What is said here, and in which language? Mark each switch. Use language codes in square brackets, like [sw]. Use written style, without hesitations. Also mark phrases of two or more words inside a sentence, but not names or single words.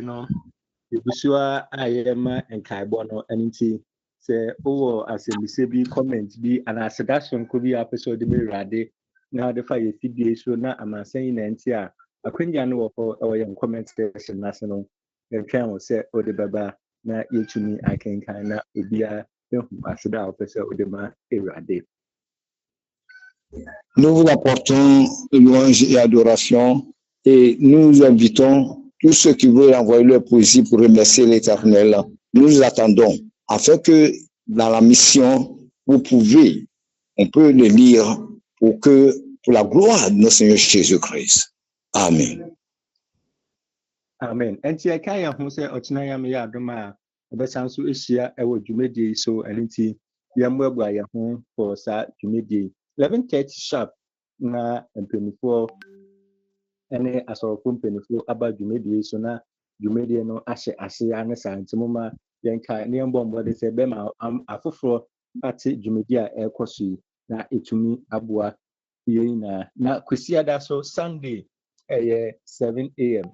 [ak] no ebusua a yɛma nkaebɔ no ɛno nti sɛ wowɔ asɛmmisa bi comment bi anaasɛ da sonko bi a wopɛ sɛ wode ma Awurade na wode fa yɛ fidie so na amansan yi na nti a akwanya no wɔ hɔ ɛwɔ yɛn [en] comment section [ak] n'ase no yɛtwɛn wo sɛ wode bɛba na yɛtumi akenkan na obiara ehu aseda a wopɛ sɛ wode ma Awurade. [fr] Nous vous apportons louange et adoration et nous invitons tous ceux qui veulent envoyer leur poésie pour remercier l'Éternel. Nous attendons afin que dans la mission, on peut le lire pour la gloire de notre Seigneur Jésus-Christ. Amen. Amen. [ak] Enti aka ya ho sɛ ɔkyena ya me ya adom a ɔbɛsan so ahyia ɛwɔ dwumadie so ɛno nti yɛmmoaboa yɛn ho for saa dwumadie 11:30 sharp na mpanyinfoɔ ɛne asɔrofo mpanyinfoɔ aba dwumadie so na dwumadie no ahyɛ ase ane saa nti moma yɛnka ne yɛmbɔ mbɔde sɛ bɛma afoforɔ ate dwumadie a ɛrekɔ so yi na ɛtumi aboa yɛn na kwasiada so Sunday 7 a.m.